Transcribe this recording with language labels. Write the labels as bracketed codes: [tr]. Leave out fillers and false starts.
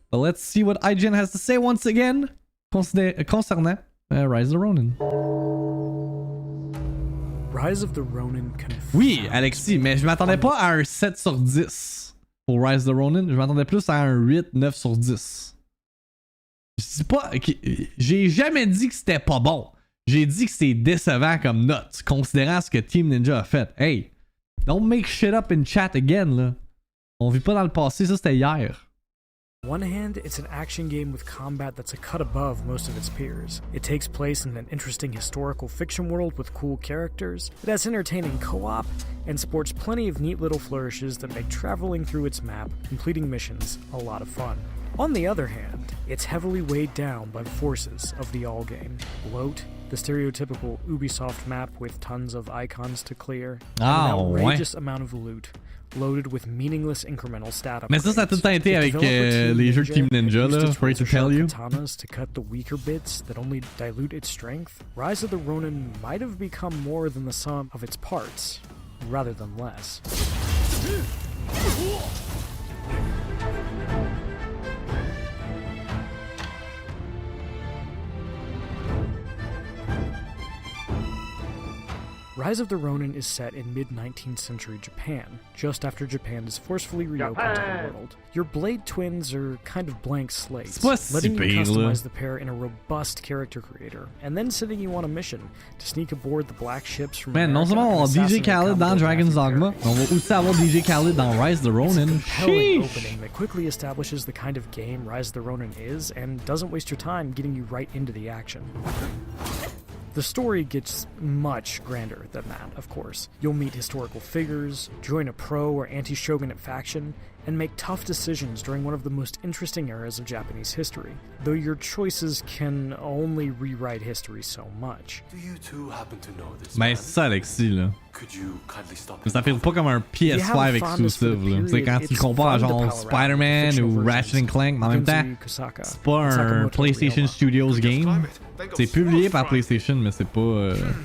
[en] But let's see what IGN has to say once again concernant Rise of the Ronin. Rise of the Ronin [fr] Oui, Alexis, mais je m'attendais pas à un 7 sur 10 pour Rise of the Ronin. Je m'attendais plus à un 8, 9 sur 10. Je dis pas... J'ai jamais dit que c'était pas bon. J'ai dit que c'est décevant comme note, considérant ce que Team Ninja a fait. [en] Hey, don't make shit up in chat again, là. [fr] On vit pas dans le passé, ça c'était hier. [en] On one hand, it's an action game with combat that's a cut above most of its peers. It takes place in an interesting historical fiction world with cool characters. It has entertaining co-op, and sports plenty of neat little flourishes that make traveling through its map, completing missions, a lot of fun. On the other hand, it's heavily weighed down by the forces of the all game. Bloat, the stereotypical Ubisoft map with tons of icons to clear, and an outrageous amount of loot, loaded with meaningless incremental stat upgrades. [fr] Mais ça a tout le temps été avec les jeux de Team Ninja, là, afraid to tell you. [en] Katanas to cut the weaker bits that only dilute its strength. Rise of the Ronin might have become more than the sum of its parts, rather than less. Rise of the Ronin is set in mid-19th century Japan, just after Japan is forcefully reopened to the world. Your Blade twins are kind of blank slates, letting you customize the pair in a robust character creator, and then sending you on a mission to sneak aboard the black ships from [fr] Man, non seulement on va avoir DJ Khaled dans Dragon's Dogma, mais on va aussi avoir DJ Khaled dans Rise of the Ronin. [en] It's a compelling opening that quickly establishes the kind of game Rise of the Ronin is, and doesn't waste your time getting you right into the action. The story gets much grander than that, of course. You'll meet historical figures, join a pro or anti-shogunate faction, and make tough decisions during one of the most interesting eras of Japanese history, though your choices can only rewrite history so much. Do you two happen to know this [fr] Mais c'est ça, Alexis, là. [en] Could you kindly stop [fr] Mais ça fait pas comme un PS5 exclusive, là. C'est quand tu le compares à genre Spider-Man ou Ratchet & Clank, mais en même temps, c'est pas un PlayStation Studios game. C'est publié par PlayStation, mais c'est pas...